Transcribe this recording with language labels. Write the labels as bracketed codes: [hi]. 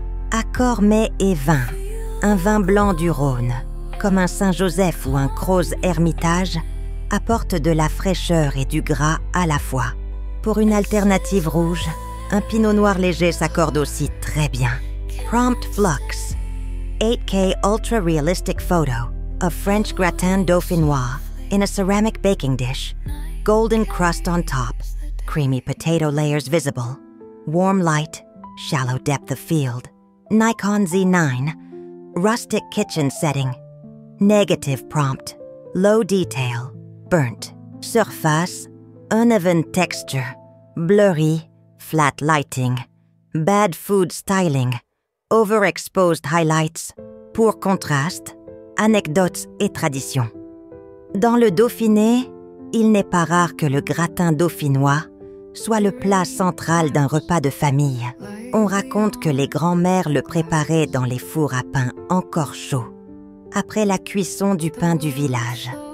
[fr] Accord mets et vin. Un vin blanc du Rhône, comme un Saint-Joseph ou un Croze Hermitage, apporte de la fraîcheur et du gras à la fois. Pour une alternative rouge, un pinot noir léger s'accorde aussi très bien. [en] Prompt Flux. 8K ultra realistic photo of French gratin dauphinois in a ceramic baking dish. Golden crust on top. Creamy potato layers visible. Warm light, shallow depth of field. Nikon Z9. Rustic kitchen setting. Negative prompt. Low detail. Burnt. Surface. Uneven texture. Blurry. Flat lighting. Bad food styling. Overexposed highlights. Poor contraste. [fr] Anecdotes et traditions. Dans le Dauphiné, il n'est pas rare que le gratin dauphinois soit le plat central d'un repas de famille. On raconte que les grands-mères le préparaient dans les fours à pain encore chauds, après la cuisson du pain du village.